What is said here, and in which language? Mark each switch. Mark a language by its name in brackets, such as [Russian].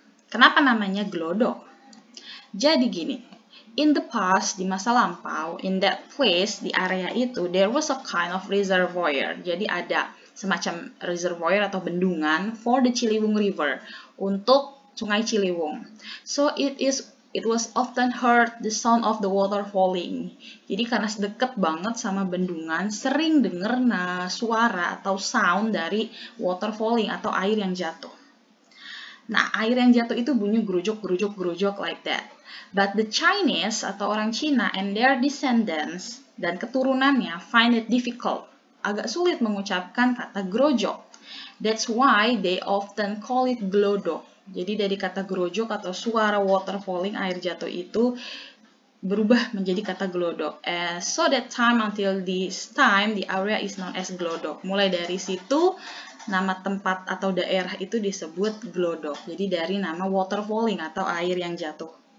[Indonesian] Kenapa namanya Glodok? Jadi gini, [English] in the past, [Indonesian] di masa lampau, [English] in that place, [Indonesian] di area itu, [English] there was a kind of reservoir. [Indonesian] Jadi ada semacam reservoir atau bendungan [English] for the Ciliwung River, [Indonesian] untuk Sungai Ciliwung. [English] So it was often heard the sound of the water falling. [Indonesian] Jadi karena deket banget sama bendungan, sering denger suara atau sound dari [English] water falling [Indonesian] atau air yang jatuh. Nah, air yang jatuh itu bunyi gerujuk [English] like that. But the Chinese [Indonesian] atau orang Cina [English] and their descendants [Indonesian] dan keturunannya [English] find it difficult. [Indonesian] Agak sulit mengucapkan kata grojok. [English] That's why they often call it glodok. [Indonesian] Jadi dari kata grojok atau suara [English] water falling, [Indonesian] air jatuh itu berubah menjadi kata glodok. [English] So that time until this time, the area is known as glodok. [Indonesian] Mulai dari situ, nama tempat atau daerah itu disebut glodok. Jadi dari nama [English] water falling [Indonesian] atau air yang jatuh.